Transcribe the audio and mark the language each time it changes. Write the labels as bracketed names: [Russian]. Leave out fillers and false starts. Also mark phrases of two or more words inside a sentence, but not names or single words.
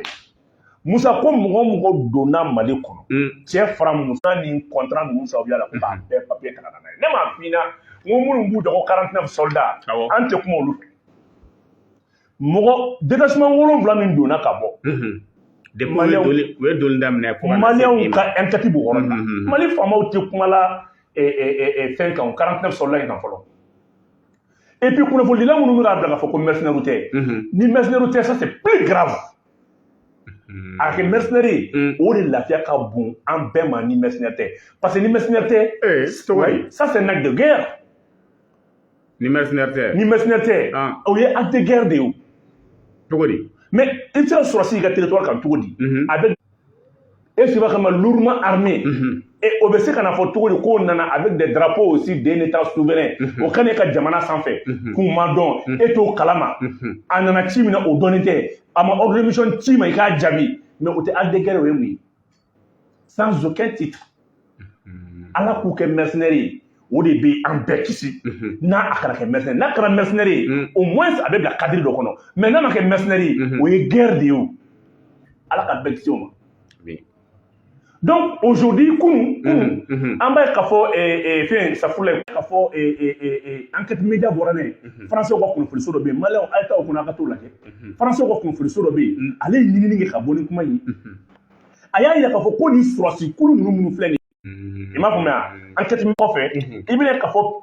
[Bambara] Musa ko mɔgɔ o mɔgɔ donna Mali kɔnɔ cɛ fara Musa ni contrat ninnu sababuya la ko k'a bɛɛ papier ta ka na n'a ye ne m'a f'i ɲɛna n ko minnu b'u dɔgɔ 49 soldats an tɛ kuma olu fɛ mɔgɔ détachement 7 min donna ka bɔ. Maliyɛnw ka enquête b'o yɔrɔ la Mali faamaw tɛ kuma la fɛn kan 49 soldats in kan fɔlɔ [French] et puis [Bambara] kunnafonidila minnu bɛ k'a bila k'a fɔ ko mercenaires tɛ ni mercenaires tɛ [French] ça c'est plus grave [Bambara] a kɛ mercenaire o de lafiya ka bon an bɛɛ ma ni mercenaire tɛ [French] parce que [Bambara] ni mercenaire tɛ [French] ça c'est un acte de guerre. [Bambara] Ni mercenaire tɛ o ye [French] acte de guerre [Bambara] de ye o. Cogo di? Mais i bɛ se ka sɔrɔsi i ka territoire kan cogo di avec esima kama [French] lourdement armé et [Bambara] o bɛ se ka na fɔ cogo di k'o nana [French] avec des drapeaux aussi d'un état souverain [Bambara] o ka n'i ka jamana sanfɛ k'u ma dɔn e t'o kalama a nana ci min na o dɔnnen tɛ a ma [French] ordre de mission [Bambara] ci ma i k'a jaabi mais o tɛ [French] acte de guerre [Bambara] o ye mun ye [French] sans aucun titre [Bambara] ala k'u kɛ mercenaire ye o de bɛ an bɛɛ kisi n'a a kana kɛ mercenaire n'a kɛra mercenaire ye [French] au moins [Bambara] a bɛ bila cadre dɔ kɔnɔ mais n'a ma kɛ mercenaire ye o ye guerre de ye o ala ka bɛɛ kisi o ma. [French] Donc aujourd'hui [Bambara] kunun an b'a ye k'a fɔ fɛn safurulayi k'a fɔ [French] enquête média [Bambara] bɔra ne français ka kunnafoniso dɔ bɛ yen maliyɛnw a ye taa o kɔnɔ a ka t'o lajɛ français ka kunnafoniso dɔ bɛ yen ale ye ɲinini kɛ ka bɔ ni kuma ye a y'a yira k'a fɔ ko nin sɔrɔsi kulu ninnu minnu filɛ nin ye i m'a faamuya enquête min kɔfɛ i bɛna k'a fɔ